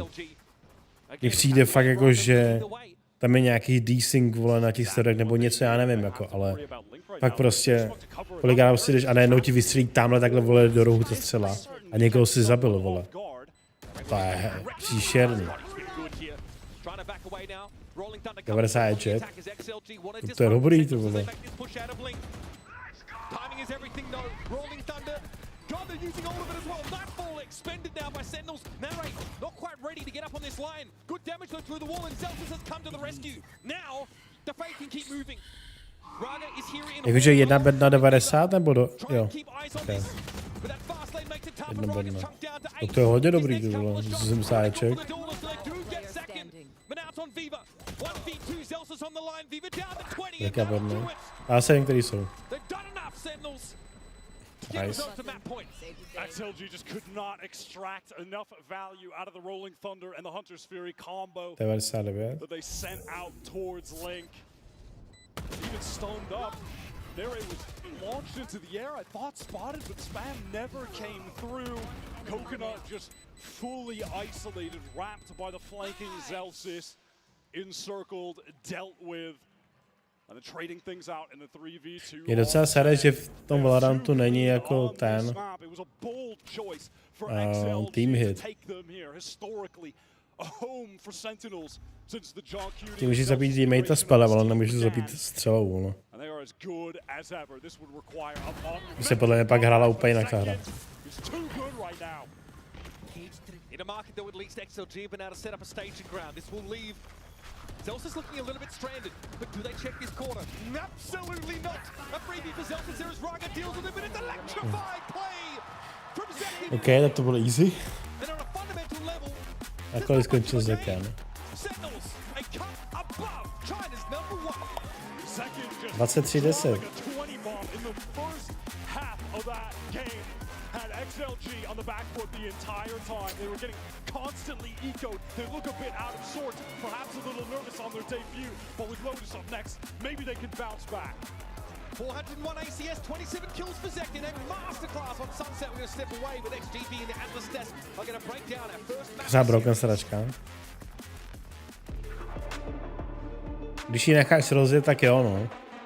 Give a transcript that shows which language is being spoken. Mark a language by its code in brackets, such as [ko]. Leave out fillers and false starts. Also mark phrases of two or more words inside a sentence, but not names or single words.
[cs] Mně přijde fakt jako, že tam je nějaký desync, vole, na těch serverech nebo něco, já nevím, jako, ale fakt prostě, kolikrát si jdeš a najednou ti vystřelí tamhle takhle, vole, do rohu ta střela a někoho si zabil, vole. To je příšerný. 90 headshot. To je dobrý, to vole. [en] Using all of it as well. Nightfall expended now by Sentinels. Narrate not quite ready to get up on this line. Good damage though through the wall, and Zeltis has come to the rescue. Now the Fate can keep moving. Raga is here in. [cs] Jakože jedna bedna 90 nebo do... Jo. Okay. Jedna bedna. To je hodně dobrý, to bylo. 70 headshot. Jaká bedna? Já se jim, který jsou. Nice. [en] XLG just could not extract enough value out of the Rolling Thunder and the Hunter's Fury combo 99. that they sent out towards Link. Even stoned up. There it was launched into the air. I thought spotted, but spam never came through. Coconut just fully isolated, wrapped by the flanking Zelsis, encircled, dealt with. [cs] Je docela sad, že v tom Valorantu není jako ten [en] team hit. [cs] Ty můžeš zabít teammate spelem, ale nemůžeš zabít střelou. No. By se podle mě pak hrála úplně jinak ta hra. [en] Zelsis looking a little bit stranded, but do they check this corner? Absolutely not! A freebie for Zelsis there as Raga deals with it, but it's electrified play from Zeki! [cs] OK, tak to bylo easy. A kolik skončil Zeki, ne? 23-10. [en] XLG on the back foot the entire time. They were getting constantly ecoed. They look a bit out of sorts, perhaps a little nervous on their debut, but with Lotus up next, maybe they can bounce back. 401 ACS, 27 kills for Zek in a masterclass on Sunset. We're going to step away with XGB and the Atlas Test are going to break down our first match. [cs] Zabroken sračka. Když ji necháš rozjet, tak jo, no.